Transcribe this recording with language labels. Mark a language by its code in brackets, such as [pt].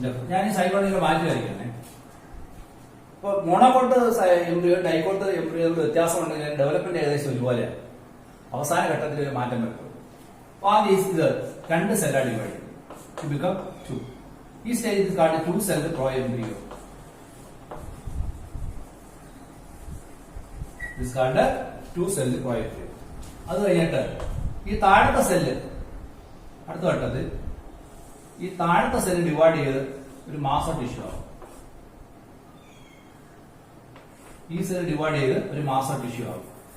[ml] ഞാൻ ഈ സൈഗോട്ടിനെ മാറ്റി വരയ്ക്കുന്നേ. ഇപ്പൊ മോണോകോട്ട് എംബ്രിയോ ഡൈക്കോട്ട് എംബ്രിയോ വ്യത്യാസം ഉണ്ടെങ്കിൽ ഡെവലപ്മെന്റ് ഏകദേശം ഒരുപോലെയാണ്. അവസാന ഘട്ടത്തിൽ ഒരു മാറ്റം വരും. അപ്പൊ ആദ്യം ഇത് രണ്ട് സെല്ലാണ് [en] Divide to become 2. ഈ stage is called 2 cell proembryo. This is called a 2 cell proembryo. [ml] അത് കഴിഞ്ഞിട്ട് ഈ താഴത്തെ സെല്ല് അടുത്ത ഘട്ടത്തിൽ ഈ താഴത്തെ സെല്ല് ഡിവൈഡ് ചെയ്ത് ഒരു മാസോ ടിഷ്യൂ ആവും. ഈ സെല്ല് ഡിവൈഡ് ചെയ്ത് ഒരു മാസോ ടിഷ്യൂ ആവും.